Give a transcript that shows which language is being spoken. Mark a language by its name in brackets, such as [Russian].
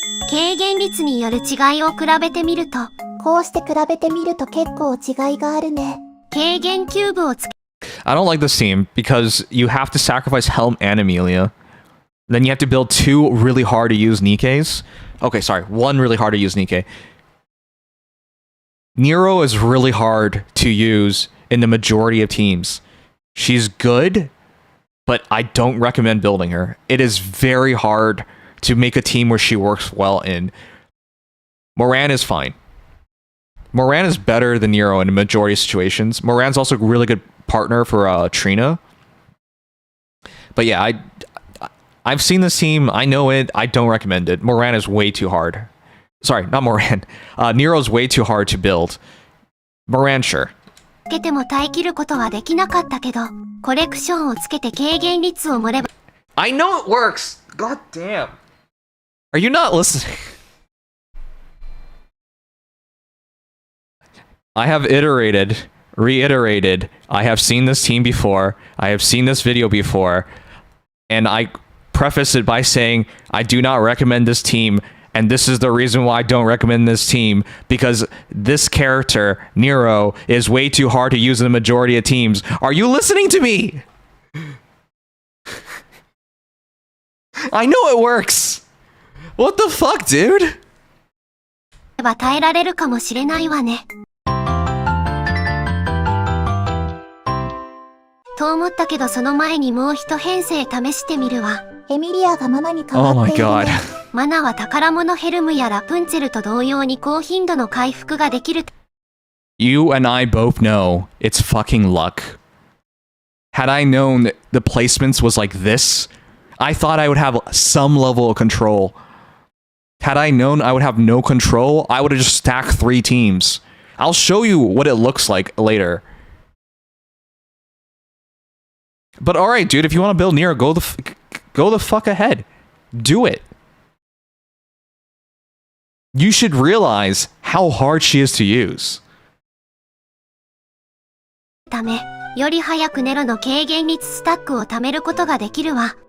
[Japanese] 軽減率による違いを比べてみると、こうして比べてみると結構違いがあるね。軽減キューブをつけ [English] I don't like this team because you have to sacrifice Helm and Amelia. Then you have to build 2 really hard to use Nikkes. Okay, sorry, 1 really hard to use Nikke. Nero is really hard to use in the majority of teams. She's good, but I don't recommend building her. It is very hard to make a team where she works well in. Moran is fine. Moran is better than Nero in a majority of situations. Moran's also a really good partner for Trina. But yeah, I've seen this team. I know it. I don't recommend it. Moran is way too hard. Sorry, not Moran. Nero's way too hard to build. Moran, sure. [Japanese] つけても耐え切ることはできなかったけど、コレクションをつけて軽減率を盛れば [English] I know it works! God damn. Are you not listening? I have iterated, reiterated. I have seen this team before. I have seen this video before. And I preface it by saying, I do not recommend this team. And this is the reason why I don't recommend this team. Because this character, Nero, is way too hard to use in the majority of teams. Are you listening to me? I know it works. What the fuck, dude? [Japanese] 耐えられるかもしれないわね。と思ったけどその前にもう一編成試してみるわ。エミリアがマナに変わっているね。 [English] Oh my god. [Japanese] マナは宝物ヘルムやラプンツェルと同様に高頻度の回復ができる。 [English] You and I both know it's fucking luck. Had I known that the placements was like this, I thought I would have some level of control. Had I known I would have no control, I would have just stacked 3 teams. I'll show you what it looks like later. But alright, dude, if you want to build Nero, go the fuck ahead. Do it. You should realize how hard she is to use. [Japanese] ため、より早くネロの軽減率スタックを貯めることができるわ。